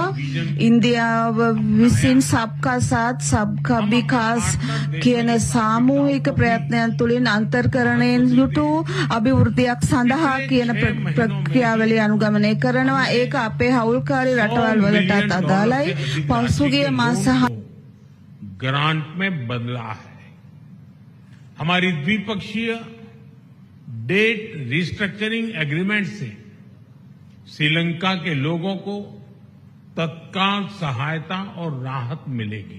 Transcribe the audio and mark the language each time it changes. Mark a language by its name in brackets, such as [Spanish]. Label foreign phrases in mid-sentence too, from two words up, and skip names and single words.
[Sinhala] ඉන්දියාව විසින් [Hindi] सबका साथ सबका विकास [Sinhala] කියන සාමූහික ප්‍රයත්නයන් තුළින් අන්තර්කරණයෙන් යුතු අභිවෘද්ධියක් සඳහා කියන ප්‍රක්‍රියාවලිය අනුගමනය කරනවා. ඒක අපේ හවුල්කාරී රටවල් වලටත් අදාළයි. पशुगे मांसा [Hindi] ग्रांट में बदला है. हमारी द्विपक्षीय [English] debt restructuring agreement [Hindi] से श्रीलंका के लोगों को तत्काल सहायता और राहत मिलेगी.